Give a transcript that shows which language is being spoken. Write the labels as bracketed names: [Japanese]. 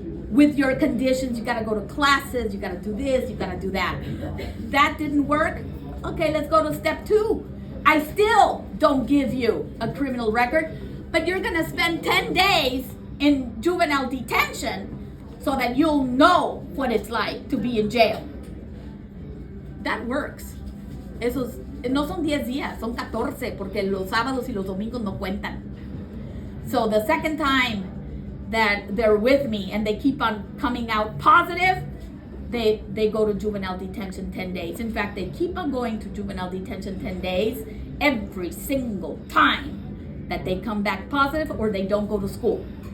[English] With your conditions, you gotta go to classes, you gotta do this, you gotta do that. That didn't work. Okay, let's go to step 2. I still don't give you a criminal record, but you're gonna spend 10 days in juvenile detention so that you'll know what it's like to be in jail. That works. [Spanish] Esos no son 10 días, son 14, porque los sábados y los domingos no cuentan. [English] So the second time that they're with me and they keep on coming out positive, they go to juvenile detention 10 days. In fact, they keep on going to juvenile detention 10 days every single time that they come back positive or they don't go to school.